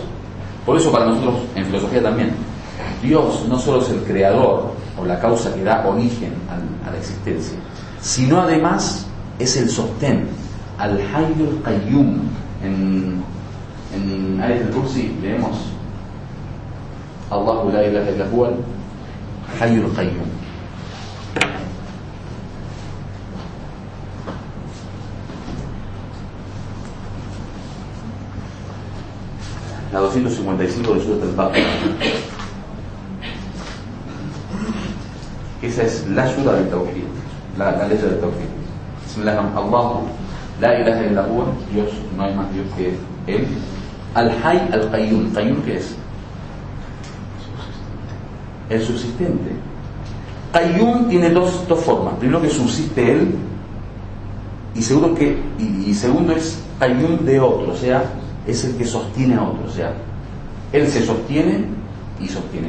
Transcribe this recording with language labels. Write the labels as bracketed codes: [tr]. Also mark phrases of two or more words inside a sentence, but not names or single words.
[es] Por eso para nosotros, en filosofía también, Dios no solo es el creador o la causa que da origen a la existencia, sino además es el sostén, [ar] الحي القيوم. [es] En Ayat al-Kursi leemos [ar] الله لا إله إلا هو الحي القيوم. [es] La 255 de Surat al-Baqarah. Esa es la ayuda del Tawhid, la letra del Tawhid. [ar] الله لا إله إلا هو, [es] Dios, no hay más Dios que Él. [ar] الحي القيوم. [es] ¿Qayyum qué es? El subsistente. Qayyum tiene dos formas. Primero, que subsiste Él, y segundo es Qayyum de otro, o sea, es el que sostiene a otro, o sea, Él se sostiene y sostiene.